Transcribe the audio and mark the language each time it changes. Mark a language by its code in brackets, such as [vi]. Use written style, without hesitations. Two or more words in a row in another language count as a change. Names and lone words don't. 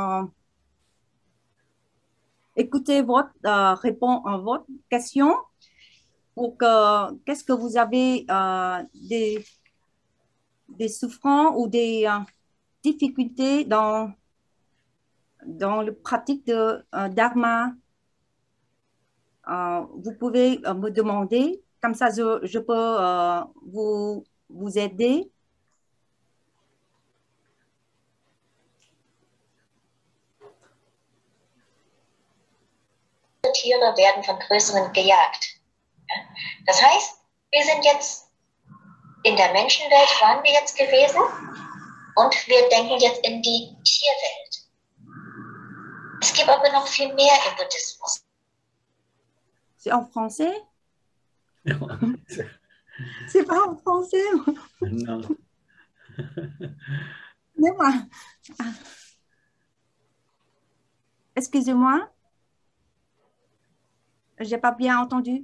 [fr] écouter votre question pour que qu'est-ce que vous avez des souffrances ou des difficultés dans la pratique de Dharma. Vous pouvez me demander, comme ça je peux vous aider. [de] Tiere werden von Größeren gejagt. Das heißt, wir sind jetzt in der Menschenwelt, waren wir jetzt gewesen, und wir denken jetzt in die Tierwelt. Es gibt aber noch viel mehr im Buddhismus. [fr] C'est en français? C'est pas en français? Non. Excusez-moi. Je n'ai pas bien entendu.